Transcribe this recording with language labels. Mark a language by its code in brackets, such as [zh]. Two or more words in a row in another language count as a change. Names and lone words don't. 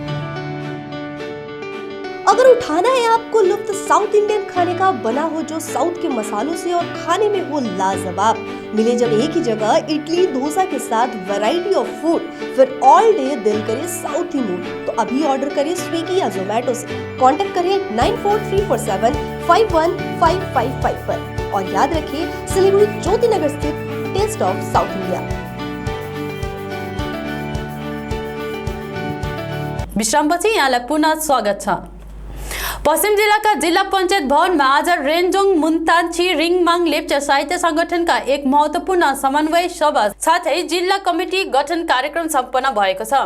[hi] अगर उठाना है आपको लुत्फ [en] South Indian [hi] खाने का, बना हो जो साउथ के मसालों से और खाने में हो लाजवाब, मिले जब एक ही जगह इडली डोसा के साथ [en] variety of food, [hi] फिर [en] all day [hi] दिल करे साउथी मूड, तो अभी ऑर्डर करें स्विगी या जोमेटो से। कांटेक्ट करें 9434751555 पर और याद रखिए सिलीगुड़ी ज्योति नगर स्थित टेस्ट ऑफ साउथ इंडिया। [ne] विश्रामपछि यहाँलाई पुनः स्वागत छ। पश्चिम जिल्लाका जिल्ला पञ्चायत भवनमा आज रेन्जोङ मुन्तान्छी रिङमाङ लेप्चा साहित्य संगठनका एक महत्त्वपूर्ण समन्वय सभा साथै जिल्ला कमिटी गठन कार्यक्रम सम्पन्न भएको छ।